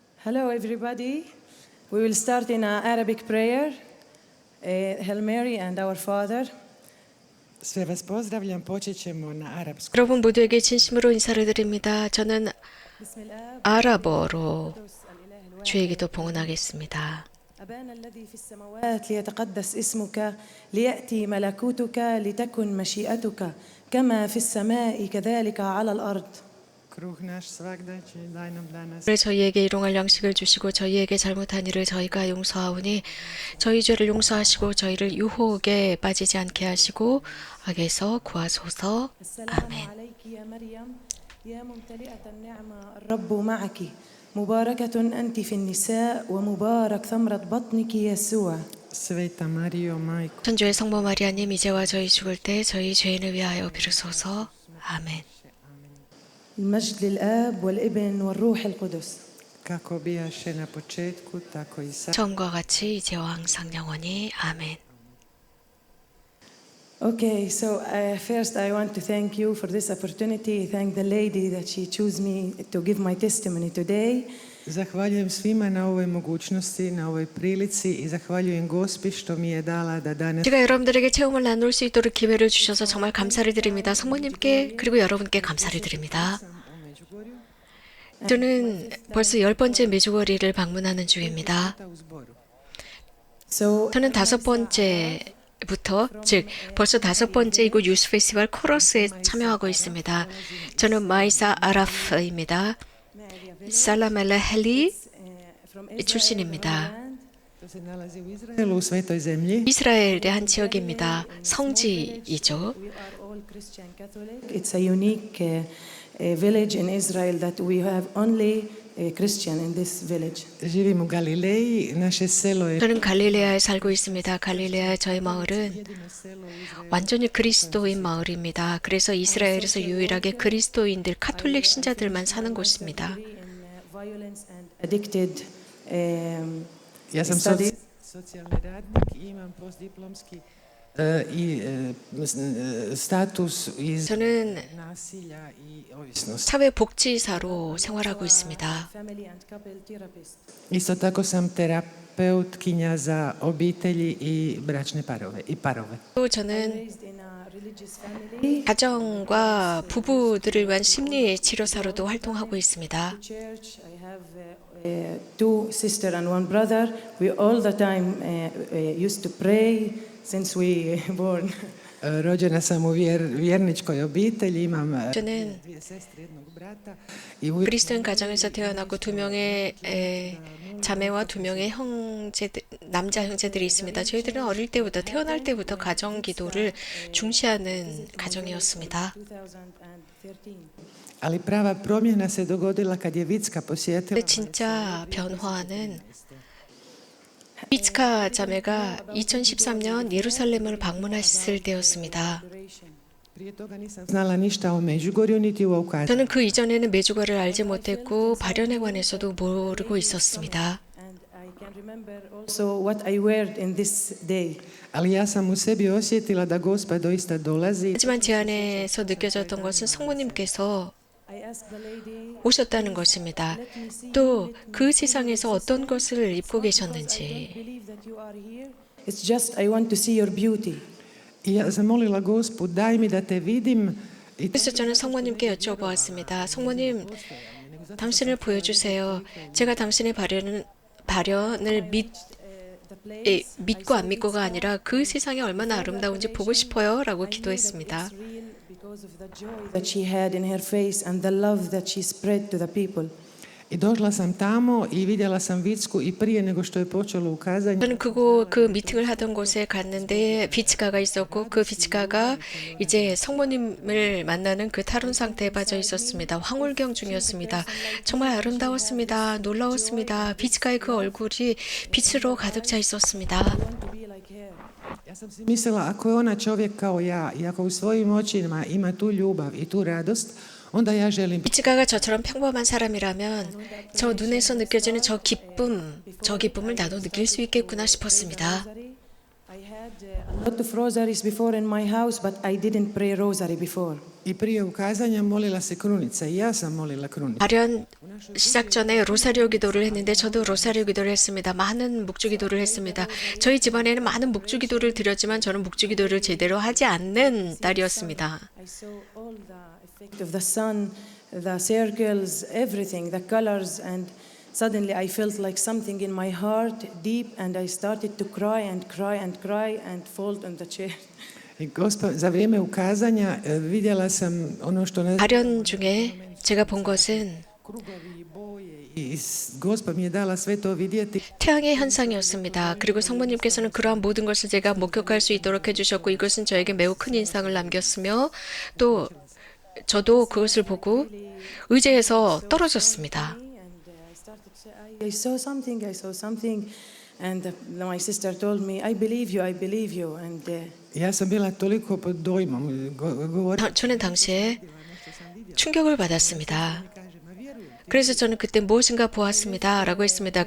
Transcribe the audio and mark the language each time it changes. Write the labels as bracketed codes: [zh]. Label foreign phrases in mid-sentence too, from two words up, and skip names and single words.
[en] Hello, everybody. We will start in an Arabic prayer. Hail Mary and Our Father. [hr] Sve vas pozdravljam, počet ćemo na arapskom. [ko] 여러분 모두에게 진심으로 인사를 드립니다. 저는 아랍어로 주의 기도 봉헌하겠습니다. [ar] أبانا الذي في السماوات ليتقدس اسمك ليأتي ملكوتك لتكن مشيئتك كما في السماء كذلك على الأرض. [hr] Kruh naš svagdašnji daj nam danas. [ko] 오늘 저희에게 일용할 양식을 주시고 저희에게 잘못한 일을 저희가 용서하오니 저희 죄를 용서하시고 저희를 유혹에 빠지지 않게 하시고 악에서 구하소서. [ar] السلام [ko] 아멘. [ar] عليك يا مريم يا ممتلئة النعمة الرب معك مباركة أنت في النساء ومبارك ثمرة بطنك يسوع. [hr] Sveta Marijo, majko. [ko] 천주의 성모 마리아님 이제와 저희 죽을 때 저희 죄인을 위하여 비로소서. 아멘. [ar] المجد للآب والابن والروح القدس. [hr] Kako bijaše na početku, tako i sad. [ko] 처음과 같이 이제와 항상 영원히 아멘. [en] Okay, so first I want to thank you for this opportunity. Thank the lady that she chose me to give my testimony today. [hr] Zahvaljujem svima na ovoj mogućnosti, na ovoj prilici i zahvaljujem Gospi što mi je dala da danas [ko] 제가 여러분들에게 체험을 나눌 수 있도록 기회를 주셔서 정말 감사를 드립니다. 성모님께 그리고 여러분께 감사를 드립니다. 저는 벌써 10번째 메주거리를 방문하는 중입니다. [hr] u zboru. [en] So [ko] 저는 5번째부터, 즉 벌써 5번째 이곳 유스 페스티벌 코러스에 참여하고 있습니다. 저는 마이사 아라프입니다. 살라멜라 헬리 출신입니다. [hr] To se nalazi u Izraelu, u svetoj zemlji. [ko] 이스라엘의 한 지역입니다. 성지이죠. [en] we are all Christian Catholic. It's a unique village in Israel that we have only a Christian in this village. [hr] Živim u Galileji, naše selo je [ko] 저는 갈릴레아에 살고 있습니다. 갈릴레아의 저희 마을은 완전히 그리스도인 마을입니다. 그래서 이스라엘에서 유일하게 그리스도인들, 카톨릭 신자들만 사는 곳입니다. [en] In violence and addicted [hr] Ja sam [en] studies. [hr] socijalni radnik i imam postdiplomski status iz [ko] 저는 [hr] nasilja i ovisnosti. [ko] 사회복지사로 생활하고 있습니다. [en] Family and couple therapist. [hr] Isto tako sam terapeutkinja za obitelji i bračne parove. [ko] 또 저는 [en] Raised in a religious family. [ko] 가정과 부부들을 위한 심리 치료사로도 활동하고 있습니다. [en] Church. I have two sisters and one brother. We all the time used to pray since we born. [hr] Rođena sam u vjerničkoj obitelji, imam [ko] 저는 [hr] dvije sestre, jednog brata [ko] 그리스도인 가정에서 태어났고 2명의 자매와 2명의 형제들, 남자 형제들이 있습니다. 저희들은 어릴 때부터 태어날 때부터 가정 기도를 중시하는 가정이었습니다. 2013. [hr] ali prava promjena se dogodila kad je Vicka posjetila. [ko] 근데 진짜 변화는 비츠카 자매가 2013년 예루살렘을 방문했을 때였습니다. [hr] Prije toga nisam znala ništa o Međugorju niti u Aukazu. [ko] 저는 그 이전에는 메주거를 알지 못했고 발현에 관해서도 모르고 있었습니다. [en] And I can remember also what I wear in this day. [hr] Ali ja sam u sebi osjetila da Gospa doista dolazi. [ko] 하지만 제 안에서 느껴졌던 것은 성모님께서 [en] I asked the lady, [ko] 오셨다는 것입니다. 또 그 세상에서 어떤 것을 입고 [en] I [ko] 계셨는지, [en] believe that you are here. It's just I want to see your beauty. [hr] I ja sam molila Gospu, daj mi da te vidim. I [ko] 그래서 저는 성모님께 여쭤보았습니다. 성모님, 당신을 보여주세요. 제가 당신의 발현을 믿고 안 믿고가 아니라 그 세상이 얼마나 아름다운지 보고 싶어요 라고 기도했습니다. [en] Real because of the joy that she had in her face and the love that she spread to the people. [hr] I došla sam tamo i vidjela sam Vicku i prije nego što je počelo ukazanje. [ko] 저는 그 미팅을 하던 곳에 갔는데 비치가가 있었고 그 비치가가 이제 성모님을 만나는 그 탈원 상태에 빠져 있었습니다. 황홀경 중이었습니다. 정말 아름다웠습니다. 놀라웠습니다. 비치가의 그 얼굴이 빛으로 가득 차 있었습니다. [en] I want to be like her. [hr] Ja sam si mislila, ako je ona čovjek kao ja i ako u svojim očima ima tu ljubav i tu radost, onda ja želim. [ko] 비치가가 저처럼 평범한 사람이라면 저 눈에서 느껴지는 저 기쁨을 나도 느낄 수 있겠구나 싶었습니다. [en] I had had a lot of rosaries before in my house, but I didn't pray rosary before. [hr] I prije ukazanja molila se krunica i ja sam molila krunicu. [ko] 발현 시작 전에 로사리오 기도를 했는데 저도 로사리오 기도를 했습니다. 많은 묵주 기도를 했습니다. 저희 집안에는 많은 묵주 기도를 드렸지만 저는 묵주 기도를 제대로 하지 않는 딸이었습니다. [en] I saw all the effect of the sun, the circles, everything, the colors, and suddenly I felt like something in my heart deep, and I started to cry and cry and cry and fall on the chair. [hr] I za vrijeme ukazanja vidjela sam ono što ne [ko] 발현 중에 제가 본 것은 [hr] krugovi i boje i Gospa mi je dala sve to vidjeti. [ko] 태양의 현상이었습니다. 그리고 성모님께서는 그러한 모든 것을 제가 목격할 수 있도록 해주셨고 이것은 저에게 매우 큰 인상을 남겼으며 또 저도 그것을 보고 의자에서 떨어졌습니다. [en] I saw something, and my sister told me, I believe you, and [hr] Ja sam bila toliko pod dojmom. [ko] 저는 당시에 충격을 받았습니다. 그래서 저는 그때 무엇인가 보았습니다 라고 했습니다.